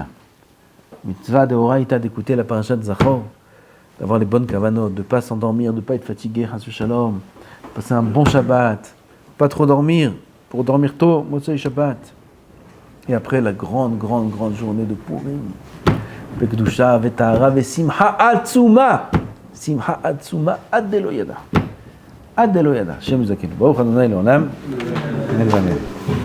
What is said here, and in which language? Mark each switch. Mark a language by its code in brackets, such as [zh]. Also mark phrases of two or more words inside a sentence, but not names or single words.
[he] מצוה דאורייתא, [fr] d'écouter la paracha de Zachor, d'avoir les bonnes kavanot, de ne pas s'endormir, de ne pas être fatigué, [he] חס שלום, [fr] de passer un bon Shabbat, pas trop dormir, pour dormir tôt, [he] מוצאי שבת. [fr] Et après la grande journée de Purim, [he] בקדושה, ובטהרה, ובשמחה עצומה, שמחה עצומה, עד דלא ידע. עד דלא ידע. שם זקן. ברוך אדני לעולם. אמן.